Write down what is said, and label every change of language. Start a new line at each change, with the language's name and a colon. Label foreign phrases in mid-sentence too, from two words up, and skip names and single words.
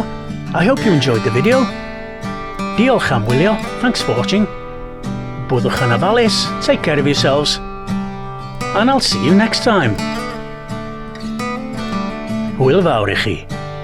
English: I hope you enjoyed the video.
Welsh: Diolch am wylio,
English: thanks for watching.
Welsh: Byddwch yn ofalus,
English: take care of yourselves, and I'll see you next time.
Welsh: Hwyl fawr i chi.